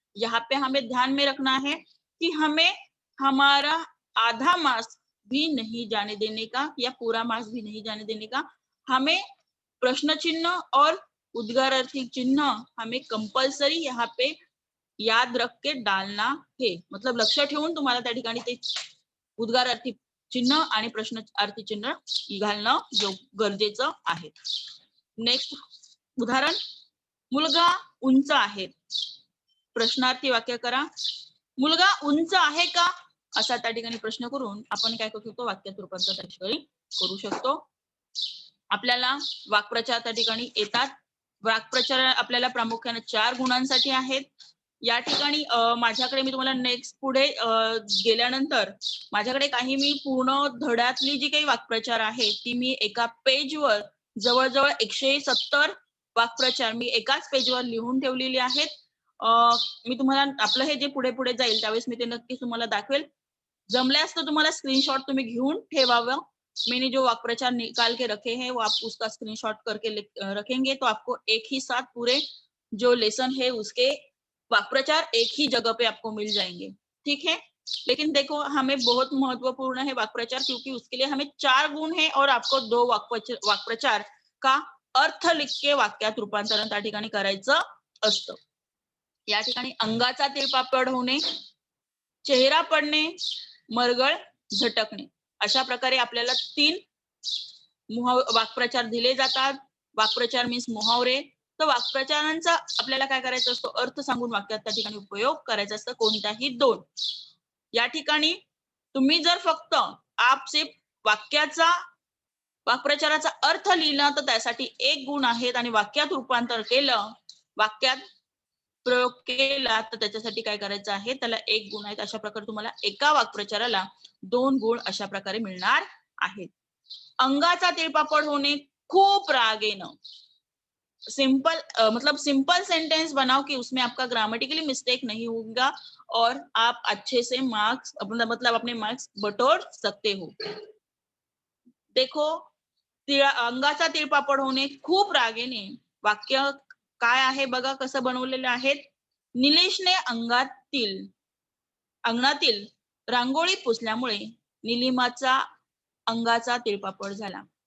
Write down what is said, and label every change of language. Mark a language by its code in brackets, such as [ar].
[hi] यहाँ पे हमें ध्यान में रखना है कि हमें हमारा आधा मार्क्स भी नहीं जाने देने का या पूरा मार्क्स भी नहीं जाने देने का, हमें प्रश्न चिन्ह और उद्गारार्थी चिन्ह हमें कंपल्सरी यहाँ पे याद रख के डालना है। [mr] मतलब लक्ष ठेवून तुम्हाला त्या ठिकाणी ते उद्गारार्थी चिन्ह आणि प्रश्नार्थी चिन्ह घालणं गरजेचं आहे। नेक्स्ट उदाहरण, मुलगा उंच आहे, प्रश्नार्थी वाक्य करा, मुलगा उंच आहे का असा त्या ठिकाणी प्रश्न करून आपण काय करू शकतो, वाक्यात रूपांतर त्या ठिकाणी करू शकतो। आपल्याला वाक्प्रचार त्या ठिकाणी येतात, वाक्प्रचार आपल्याला प्रामुख्याने 4 गुणांसाठी आहेत। या ठिकाणी माझ्याकडे मी तुम्हाला नेक्स्ट पुढे गेल्यानंतर माझ्याकडे काही मी पूर्ण धड्यातली जी काही वाक्प्रचार आहे ती मी एका पेजवर जवळजवळ 170 वाक्प्रचार मी एकाच पेजवर लिहून ठेवलेली आहेत। मी तुम्हाला आपलं हे जे पुढे पुढे जाईल त्यावेळेस मी ते नक्कीच तुम्हाला दाखवेल। जमल्यास तो तुम्हाला स्क्रीनशॉट तुम्ही घेऊन ठेवावं। [hi] मैंने जो वाक्प्रचार निकाल के रखे हैं वो आप उसका स्क्रीनशॉट करके रखेंगे तो आपको एक ही साथ पूरे जो लेसन है उसके वाक्प्रचार एक ही जगह पे आपको मिल जाएंगे। ठीक है, लेकिन देखो हमें बहुत महत्वपूर्ण है वाक्प्रचार, क्योंकि उसके लिए हमें 4 गुण है और आपको 2 वाक्प्रचार का अर्थ लिख के [mr] वाक्यात रूपांतरण त्या ठिकाणी करायचं असतं। या ठिकाणी अंगाचा तिळपापड होणे, चेहरा पडणे, मरगळ झटकणे, अशा प्रकारे आपल्याला 3 वाक्प्रचार दिले जातात। वाक्प्रचार मीन्स मुहावरे। तर वाक्प्रचारांचा आपल्याला काय करायचं असतो, अर्थ सांगून वाक्यात त्या ठिकाणी उपयोग करायचा असतो, कोणताही 2। या ठिकाणी तुम्ही जर फक्त सिर्फ वाक्याचा वाक्प्रचाराचा अर्थ लिहिला तर त्यासाठी 1 गुण आहेत आणि वाक्यात रूपांतर केलं, वाक्यात प्रयोग केला तर त्याच्यासाठी काय करायचं आहे, त्याला 1 गुण आहेत। अशा प्रकारे तुम्हाला एका वाक्प्रचाराला 2 गुण अशा प्रकारे मिळणार आहेत। अंगाचा तिळपापड होणे, खूप रागेनं। [hi] सिंपल मतलब सिंपल सेंटेंस बनाओ कि उसमें आपका ग्रामेटिकली मिस्टेक नहीं होगा और आप अच्छे से मार्क्स मतलब अपने मार्क्स बटोर सकते हो। [mr] देखो, अंगाचा तिळपापड होणे, खूप रागेने वाक्य काय आहे बघा कसं बनवलेलं आहे। निलेशने अंगणातील रांगोळी पुसल्यामुळे निलिमाचा अंगाचा तिळपापड झाला।